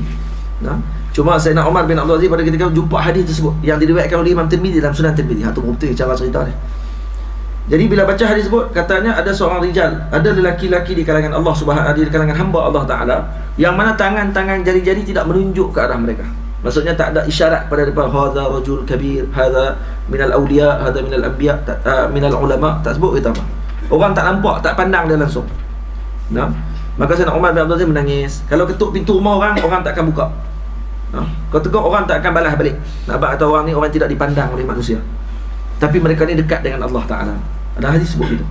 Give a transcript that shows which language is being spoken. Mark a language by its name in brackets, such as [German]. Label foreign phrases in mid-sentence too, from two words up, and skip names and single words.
[Malay] Cuma Sayyidina Umar bin Abdul Aziz pada ketika jumpa hadis tersebut yang diriwayatkan oleh Imam Tirmizi dalam Sunan Tirmizi. Itu betul cara cerita dia. Jadi bila baca hadis tersebut, katanya ada seorang rijal, ada lelaki-lelaki di kalangan Allah Subhanahu, di kalangan hamba Allah Taala, yang mana tangan-tangan jari-jari tidak menunjuk ke arah mereka. Maksudnya tak ada isyarat pada depan [Arabic] هذا رجل كبير هذا من الأولياء هذا من الأنبياء من العلماء, [Malay] tak sebut kita apa. Orang tak nampak, tak pandang dia langsung. Maka Sayyidina Umar bin Abdul Aziz menangis. Kalau ketuk pintu rumah orang, orang tak akan buka. Kalau tegur orang tak akan balas balik. Nampak kata orang ni orang tidak dipandang oleh manusia. Tapi mereka ni dekat dengan Allah Taala. Ada hadis sebut gitu.